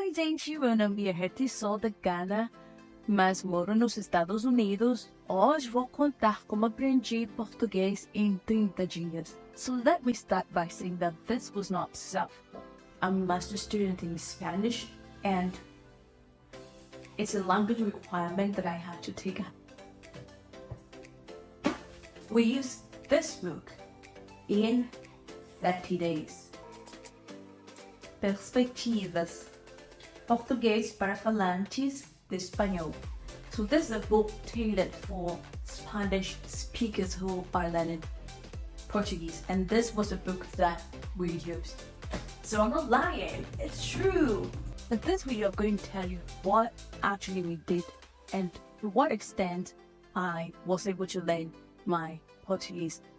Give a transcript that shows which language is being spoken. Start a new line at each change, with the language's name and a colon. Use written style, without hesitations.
Portuguese: gente, meu nome é Reti, sou da Gana, mas moro nos Estados Unidos. Hoje vou contar como aprendi português em 30 dias.
English: So let me start by saying that this was not self. I'm a master's student in Spanish, and it's a language requirement that I had to take. We use this book in 30 days.
Portuguese: Perspectivas. Português para falantes de espanhol.
English: So this is a book tailored for Spanish speakers who are learning Portuguese, and this was a book that we used. So I'm not lying, it's true. In this video, I'm going to tell you what actually we did and to what extent I was able to learn my Portuguese.